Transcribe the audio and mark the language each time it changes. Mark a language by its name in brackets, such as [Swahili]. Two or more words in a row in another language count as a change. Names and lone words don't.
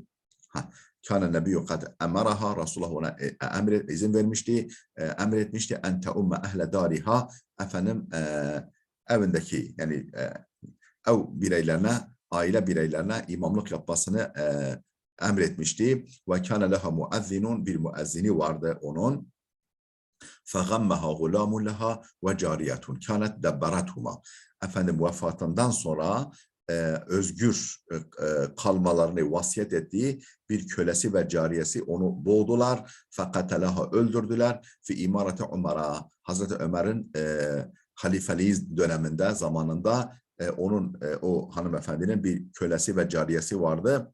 [Arabic] كان النبي قد أمرها, [Turkish] Resulullah ona izin vermişti, emretmişti [Arabic] أن تؤم أهل دارها, [Turkish] efendim evindeki, yani ev bireylerine, aile bireylerine imamlık yapmasını emretmişti. [Arabic] وكان لها مؤذن, [Turkish] bir müezzini vardı onun. [Arabic] فَغَمَّهَا غُلَامٌ لَهَا وَجَارِيَةٌ كَانَتْ دَبَّرَتْهُمَا. [Turkish] Efendim vefatından sonra özgür kalmalarını vasiyet ettiği bir kölesi ve cariyesi onu boğdular. Fakatelaha öldürdüler. [Arabic] في إمارة عمر. [Turkish] Hazreti Ömer'in halifeliği döneminde, zamanında onun o hanımefendinin bir kölesi ve cariyesi vardı.